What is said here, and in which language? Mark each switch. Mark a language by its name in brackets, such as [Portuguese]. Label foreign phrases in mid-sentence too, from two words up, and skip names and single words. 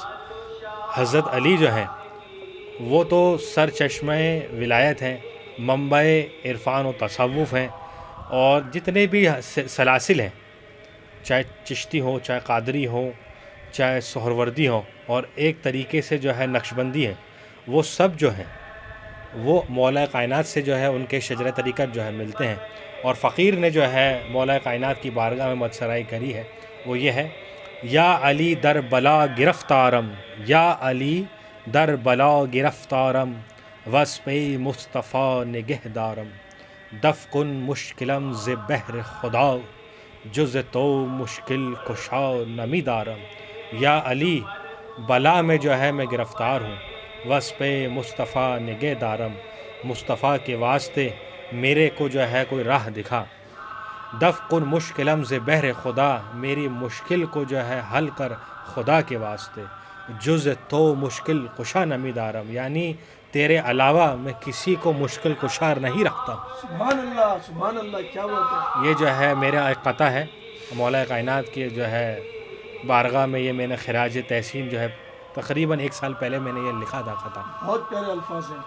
[Urdu] حضرت علی جو ہیں وہ تو سر چشمہ ولایت ہیں، منبع عرفان و تصوف ہیں، اور جتنے بھی سلاسل ہیں، چاہے چشتی ہوں، چاہے قادری ہوں، چاہے سہروردی ہوں، اور ایک طریقے سے جو ہے نقشبندی ہیں، وہ سب جو ہیں وہ مولا کائنات سے جو ہے ان کے شجرہ طریقت جو ہے ملتے ہیں۔ اور فقیر نے جو ہے مولا کائنات کی بارگاہ میں مد سرائی کری ہے، وہ یہ ہے: [Persian] یا علی در بلا گرفتارم، یا علی در بلا گرفتارم، وصف مصطفیٰ نگہ دارم، دف کن مشکلم ز بحر خدا، جز تو مشکل کشا نمی دارم۔ [Urdu] یا علی بلا میں جو ہے میں گرفتار ہوں، [Persian] وصف مصطفیٰ نگہ دارم، [Urdu] مصطفیٰ کے واسطے میرے کو جو ہے کوئی راہ دکھا، [Persian] دف کن مشکلم ز بحر خدا، [Urdu] میری مشکل کو جو ہے حل کر خدا کے واسطے، [Persian] جز تو مشکل کشا نمی دارم، [Urdu] یعنی تیرے علاوہ میں کسی کو مشکل کشار نہیں رکھتا۔ [Arabic] سبحان اللہ، سبحان اللہ، [Urdu] کیا بات ہے۔ یہ جو ہے میرا ایک قطع ہے مولا کائنات کے جو ہے بارگاہ میں، یہ میں نے خراج تحسین جو ہے تقریباً 1 سال پہلے میں نے یہ لکھا تھا قطع، بہت پیارے الفاظ ہیں،